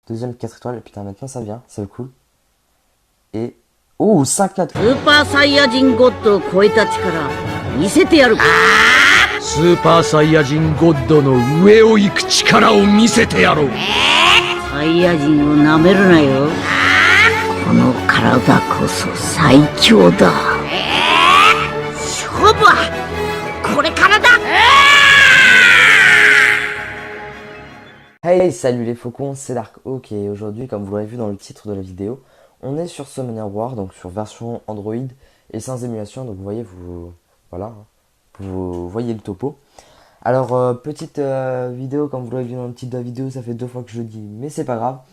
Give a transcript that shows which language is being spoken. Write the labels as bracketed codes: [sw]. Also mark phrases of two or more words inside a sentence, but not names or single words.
[fr] Deuxième 4 étoiles. Putain, maintenant ça vient. C'est cool. Et... Oh, 5-4. [ja] スーパーサイヤ人ゴッドを超えた力見せてやる。スーパーサイヤ人ゴッドの上を行く力を見せてやろう。サイヤ人をなめるなよ。この体こそ最強だ。勝負はこれからだ。 [fr] Hey, salut les faucons, c'est Dark Hawk et aujourd'hui, comme vous l'aurez vu dans le titre de la vidéo, on est sur Summoner War, donc sur version Android et sans émulation, donc vous voyez, voilà, vous voyez le topo. Alors, petite vidéo, comme vous l'avez vu dans le titre de la vidéo, ça fait 2 fois que je le dis, mais c'est pas grave.